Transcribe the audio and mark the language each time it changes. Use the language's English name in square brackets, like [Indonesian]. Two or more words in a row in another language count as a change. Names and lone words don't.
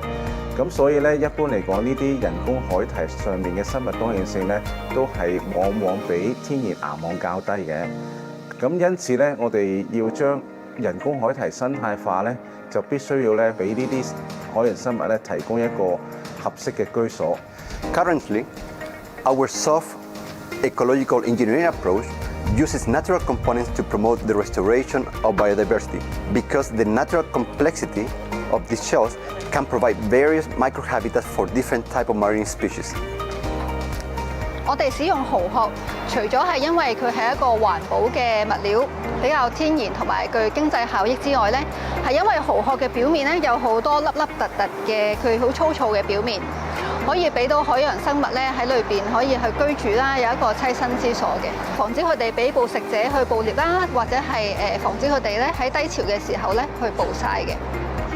[Cantonese] 咁所以咧，一般嚟講，呢啲人工海堤上面嘅生物多樣性咧，都係往往比天然岩網較低嘅。咁因此咧，我哋要將人工海堤生態化咧，就必須要咧俾呢啲海洋生物咧提供一個合適嘅居所。 [English] Currently, our soft ecological engineering approach uses natural components to promote the restoration of biodiversity because the natural complexity of these shells can provide various microhabitats for different types of marine species. [Cantonese] 我哋使用蠔殼，除咗係因為佢係一個環保嘅物料，比較天然同埋具經濟效益之外咧，係因為蠔殼嘅表面咧有好多凹凸嘅佢好粗糙嘅表面，可以俾到海洋生物咧喺裏邊可以去居住啦，有一個棲身之所嘅，防止佢哋俾捕食者去捕獵啦，或者係防止佢哋咧喺低潮嘅時候咧去捕曬嘅。